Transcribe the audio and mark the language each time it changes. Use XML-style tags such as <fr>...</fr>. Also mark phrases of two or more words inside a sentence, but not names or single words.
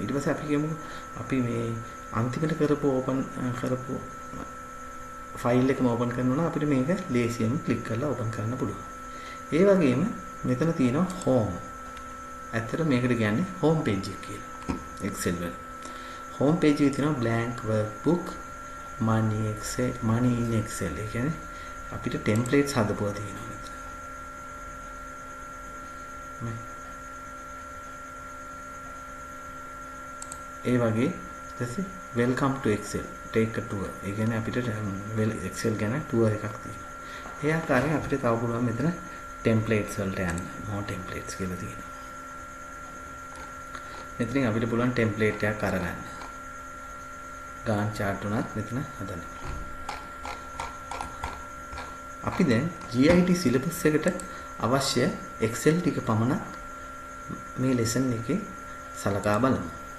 <si>ඊට පස්සේ අපි කියමු අපි මේ අන්තිමට කරපු ෆයිල් එකම ඕපන් කරනවා නම් අපිට මේක ලේසියෙන් ක්ලික් කරලා ඕපන් කරන්න පුළුවන්. ඒ වගේම මෙතන තියෙනවා home. ඇත්තට මේකට කියන්නේ</si> <en>home page</en> <si>එක කියලා. Excel වල.</si> <en>home page</en> <si>එකේ තියෙනවා</si> <en>blank workbook, money in Excel.</en> <si>ඒ කියන්නේ අපිට templates හදපුවා තියෙනවා මෙතන. ඒ වගේ ඊට</si> <en>welcome to excel take a tour</en> <si>ඒ කියන්නේ අපිට excel ගැන tour එකක් තියෙනවා ඒ ආකාරයෙන් අපිට තව පුළුවන් මෙතන templates වලට යන්න</si> <en>more templates</en> <si>කියලා තියෙනවා මෙතනින් අපිට පුළුවන් template එකක් අරගන්න</si> <en>Gantt chart</en> <si>උනත් මෙතන හදන්න අපි දැන්</si> <en>GIT syllabus</en> <si>එකට අවශ්‍ය excel ටික පමණක් මේ lesson එකේ සලකා බලමු</si>